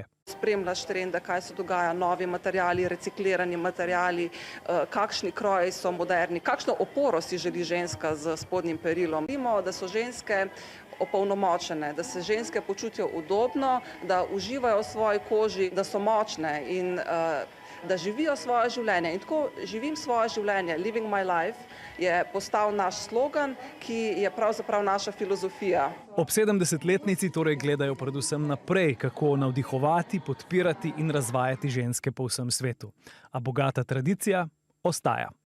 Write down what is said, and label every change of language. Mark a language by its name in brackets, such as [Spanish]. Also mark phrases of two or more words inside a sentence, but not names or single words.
[Slovenian] Spremljaš trende, kaj se dogaja, novi materiali, reciklirani materiali, kakšni kroji so moderni, kakšno oporo si želi ženska z spodnjim perilom. Vidimo, da so ženske opolnomočene, da se ženske počutijo udobno, da uživajo v svoji koži, da so močne in da živijo svoje življenje. In tako živim svoje življenje, [English] living my life, [Slovenian] je postal naš slogan, ki je pravzaprav naša filozofija. Ob 70-letnici torej gledajo predvsem naprej, kako navdihovati, podpirati in razvajati ženske po vsem svetu. A bogata tradicija ostaja.